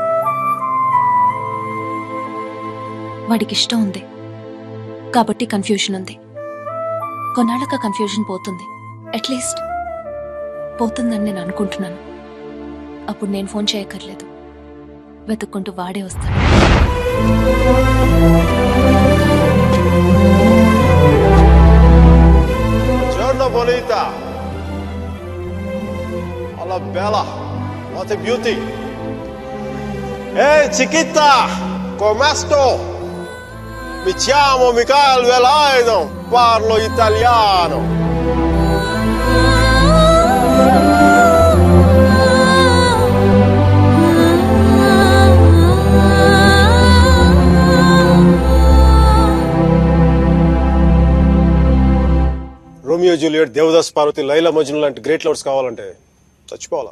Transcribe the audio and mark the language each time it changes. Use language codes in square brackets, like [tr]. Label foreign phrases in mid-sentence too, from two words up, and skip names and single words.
[te] వాడికి ఇష్టం ఉంది కాబట్టి కన్ఫ్యూషన్ ఉంది. కొన్నాళ్ళక కన్ఫ్యూజన్ పోతుంది, [en] at least [te] పోతుందని నేను అనుకుంటున్నాను. అప్పుడు నేను ఫోన్ చేయక్కర్లేదు, వెతుక్కుంటూ వాడే వస్తాడు. [it] Giorno bonita. Alla bella. [en] What a beauty. [it] Ehi chiquita, come sto? Mi chiamo Michael Velaino, parlo italiano. [te] రోమియో జూలియట్, దేవదాస్ పార్వతి, లైలా మజ్ను లాంటి [en] great lovers [te] కావాలంటే చచ్చిపోవాలా?